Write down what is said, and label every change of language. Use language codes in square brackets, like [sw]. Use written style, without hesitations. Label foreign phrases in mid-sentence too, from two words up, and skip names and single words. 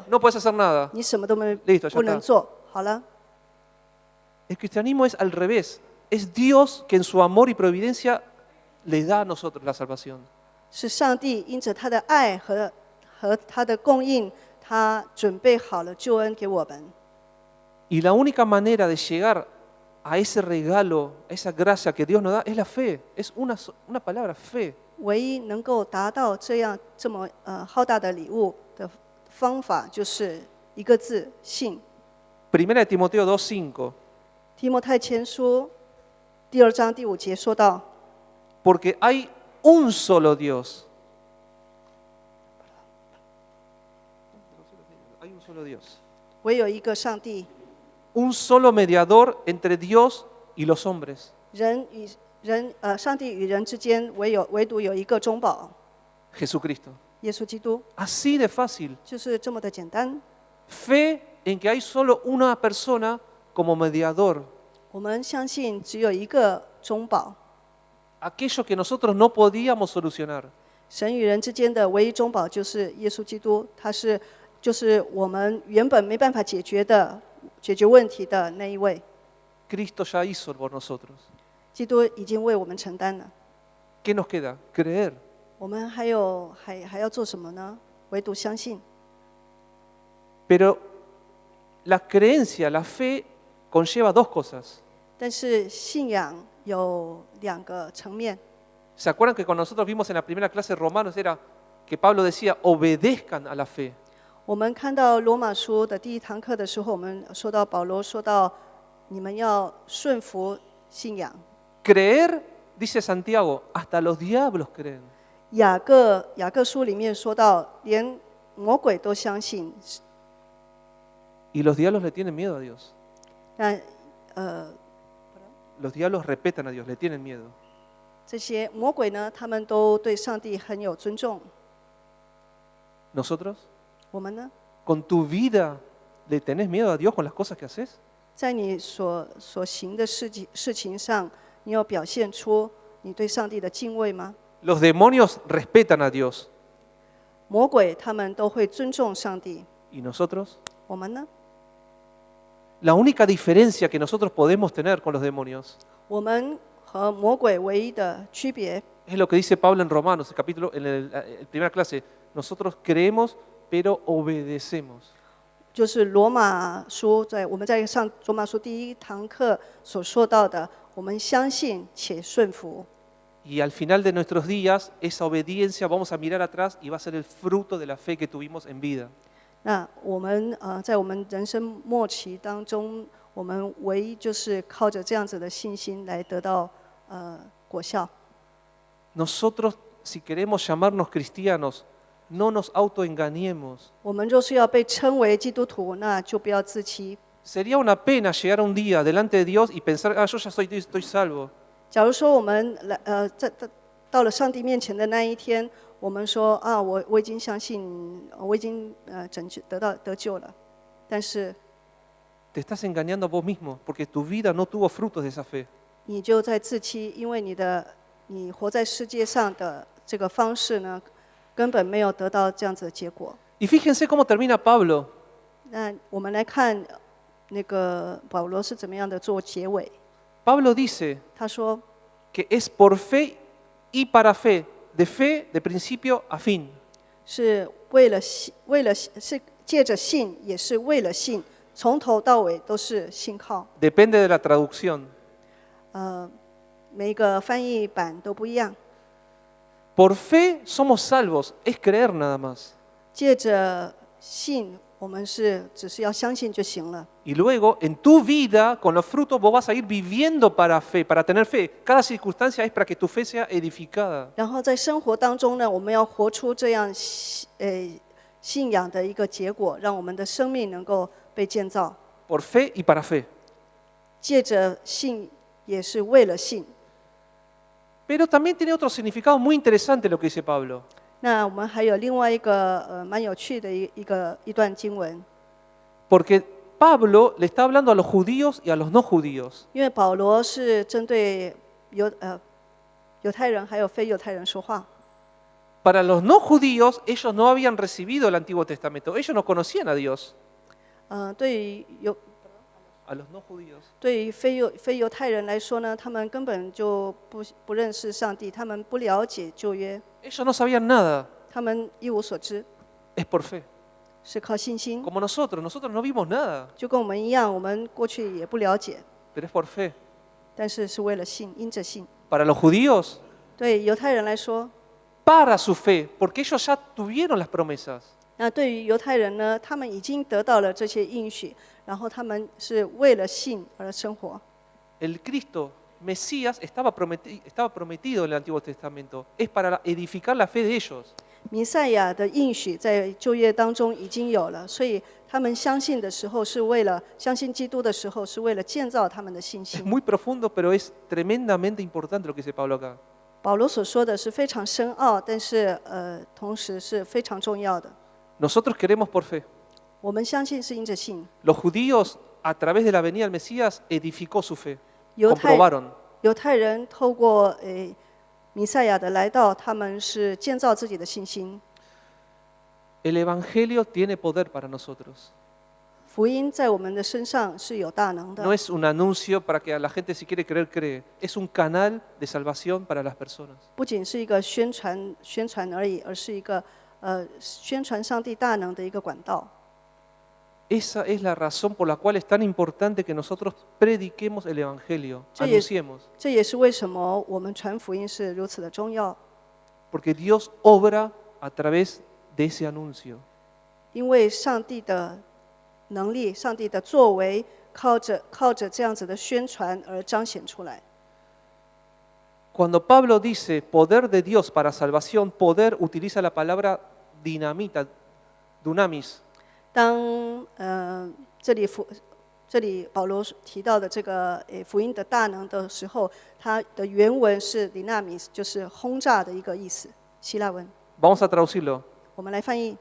[es] no puedes hacer nada. [zh] 你什么都 [es] Listo, ya [zh] 不能 [es] está. [zh] 做。好了， [es] El cristianismo es al revés. Es Dios que en su amor y providencia le da a nosotros la salvación. [zh] 是上帝因着他的爱和他的供应，他准备好了救恩给我们。 [es] Y la única manera de llegar a ese regalo, a esa gracia que Dios nos da, es la fe. Es una palabra, fe. [zh] 唯一能够达到这么浩大的礼物的方法，就是一个字：信。 [es] Primera de Timoteo 2:5. [zh] 提摩太前书第2章第5节说到。 [es] Porque hay un solo Dios. Hay un solo Dios. [zh] 唯有一个上帝， [es] Un solo mediador entre Dios y los hombres. [zh] 上帝与人之间唯独有一个中保， [es] Jesucristo. [zh] 耶稣基督， [es] Así de fácil. [zh] 就是这么的简单。 [es] Fe en que hay solo una persona como mediador. [zh] 我们相信只有一个中保， [es] Aquello que nosotros no podíamos solucionar. [zh] 神与人之间的唯一中保就是耶稣基督，就是我们原本没办法解决问题的那一位。 [es] Cristo ya hizo por nosotros. [zh] 基督已经为我们承担了， [es] ¿Qué nos queda? Creer. [zh] 我们还要做什么呢？唯独相信。 [es] Pero la creencia, la fe, conlleva dos cosas. [zh] 但是信仰有2个层面。 [es] ¿Se acuerdan que cuando nosotros vimos en la primera clase de Romanos era que Pablo decía, obedezcan a la fe? [zh] 我们看到罗马书的第1堂课的时候，我们说到保罗说到，你们要顺服信仰。 [es] Creer, dice Santiago, hasta los diablos creen. [zh] 雅各书里面说到，连魔鬼都相信。 [es] Y los diablos le tienen miedo a Dios. [zh] 那 [es] Los diablos respetan a Dios, le tienen miedo. [zh] 这些魔鬼呢，他们都对上帝很有尊重。 [es] ¿Nosotros? [zh] 我们呢， [es] ¿Con tu vida le tenés miedo a Dios con las cosas que haces? [zh] 在你所行的事情上，你有表现出你对上帝的敬畏吗？ [es] Los demonios respetan a Dios. [zh] 魔鬼他们都会尊重上帝， [es] ¿Y nosotros? [zh] 我们呢？ [es] La única diferencia que nosotros podemos tener con los demonios [zh] 我们和魔鬼唯一的区别， [es] es lo que dice Pablo en Romanos, en la primera clase. Nosotros creemos, pero obedecemos. [zh] 就是罗马书我们在上罗马书第1堂课所说到的，我们相信且顺服。 [es] Y al final de nuestros días, esa obediencia vamos a mirar atrás y va a ser el fruto de la fe que tuvimos en vida. [zh] 那我们在我们人生末期当中，我们唯一就是靠着这样子的信心来得到果效。 [es] Nosotros, si queremos llamarnos cristianos, no nos autoengañemos. [zh] 我们若是要被称为基督徒，那就不要自欺。 [es] Sería una pena llegar un día delante de Dios y pensar, yo ya estoy salvo. [zh] 假如说我们到了上帝面前的那一天，我们说啊，我已经相信，我已经得救了，但是 [es] Te estás engañando a vos mismo porque tu vida no tuvo frutos de esa fe. [zh] 你就在自欺，因为你活在世界上的这个方式呢，根本没有得到这样子的结果。 [es] Y fíjense cómo termina Pablo. [zh] 那我们来看那个保罗是怎么样的做结尾。 [es] Pablo dice [zh] 他说 [es] que es por fe y para fe, de fe de principio a fin. [zh] 是是借着信，也是为了信，从头到尾都是信靠。 [es] Depende de la traducción. [zh] 每一个翻译版都不一样。 [es] Por fe somos salvos, es creer nada más. [zh] 借着信，我们只是要相信就行了。 [es] Y luego, en tu vida, con los frutos, vos vas a ir viviendo para fe, para tener fe. Cada circunstancia es para que tu fe sea edificada. [zh] 然后在生活当中呢，我们要活出这样信仰的一个结果，让我们的生命能够被建造。 [es] Por fe y para fe. [zh] 借着信，也是为了信。 [es] Pero también tiene otro significado muy interesante lo que dice Pablo. [zh] 那我们还有另外一个蛮有趣的一段经文， [es] Porque Pablo le está hablando a los judíos y a los no judíos. [zh] 因为保罗是针对犹太人还有非犹太人说话。 [es] Para los no judíos, ellos no habían recibido el Antiguo Testamento. Ellos no conocían a Dios. [zh] 对于 [es] A los no judíos. [zh] 对于非犹太人来说呢，他们根本就不认识上帝，他们不了解旧约， [es] Ellos no sabían nada. [zh] 他们一无所知， [es] Es por fe. [zh] 是靠信心。 [es] Como nosotros no vimos nada. [zh] 就跟我们一样，我们过去也不了解， [es] Pero es por fe. [zh] 但是是为了信，因着信。 [es] Para los judíos, [zh] 对犹太人来说， [es] para su fe, porque ellos ya tuvieron las promesas. [zh] 那对于犹太人呢，他们已经得到了这些应许，然后他们是为了信而生活。 [es] El Cristo, Mesías, estaba prometido en el Antiguo Testamento. Es para edificar la fe de ellos. [zh] 弥赛亚的应许在旧约当中已经有了，所以他们相信的时候是为了相信基督的时候是为了建造他们的信 [es] Es [zh] 心。 [es] muy profundo, pero es tremendamente importante lo que dice Pablo acá. [zh] 保罗所说的是非常深奥，但是同时是非常重要的。 [es] Nosotros queremos por fe. [zh] 我们相信是因着信。 [es] Los judíos, a través de la venida del Mesías, edificó su fe. [zh] 犹太 [es] Comprobaron. [zh] 犹太人透过弥赛亚的来到，他们是建造自己的信心。 [es] El Evangelio tiene poder para nosotros. [zh] 福音在我们的身上是有大能的， [es] No es un anuncio para que a la gente si quiere creer, cree. Es un canal de salvación para las personas. [zh] 不仅是一个宣传而已，而是一个宣传上帝大能的一个管道。 [es] Esa es la razón por la cual es tan importante que nosotros prediquemos el Evangelio, Sí, anunciemos. [zh] 这也是为什么我们传福音是如此的重要， [es] Porque Dios obra a través de ese anuncio. [zh] 因为上帝的能力、上帝的作为，靠着这样子的宣传而彰显出来。 [es] Cuando Pablo dice poder de Dios para salvación, poder utiliza la palabra dinamita, dunamis. [zh] 当这里保罗提到的这个福音的大能的时候，它的原文是 dynamis， 就是轰炸的一个意思，希腊文。 [es] Vamos a traducirlo. [zh] 我们来翻译，